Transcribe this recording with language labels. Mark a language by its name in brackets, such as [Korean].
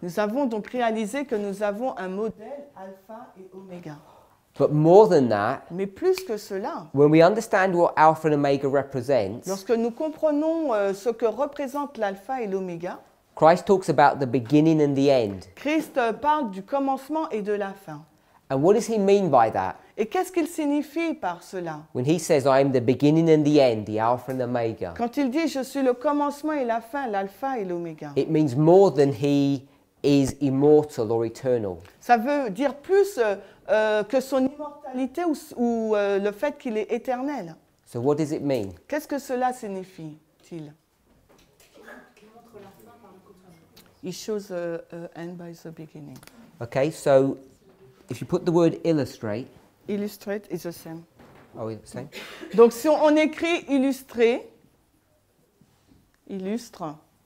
[French] nous avons donc réalisé que nous avons un modèle alpha et oméga. [English] But more than that, [French] Mais plus que cela, [English] when we understand what alpha and omega represents, [French] lorsque nous comprenons ce que représente l'alpha et l'oméga, [English] Christ talks about the beginning and the end. [French] Christ parle du commencement et de la fin. [English] And what does he mean by that? [French] Et qu'est-ce qu'il signifie par cela? [English] When he says, I am the beginning and the end, the alpha and omega, [French] Quand il dit « Je suis le commencement et la fin, l'alpha et l'oméga », [English] it means more than he is immortal or eternal. [French] ça veut dire plus que son immortalité ou le fait qu'il est éternel. [English] So what does it mean? [French] Qu'est-ce que cela signifie-t-il? [English] He shows end by the beginning. Okay, so if you put the word illustrate, Illustrate is the same. oh, it's the same. [French] Donc si on écrit illustrer, illustre.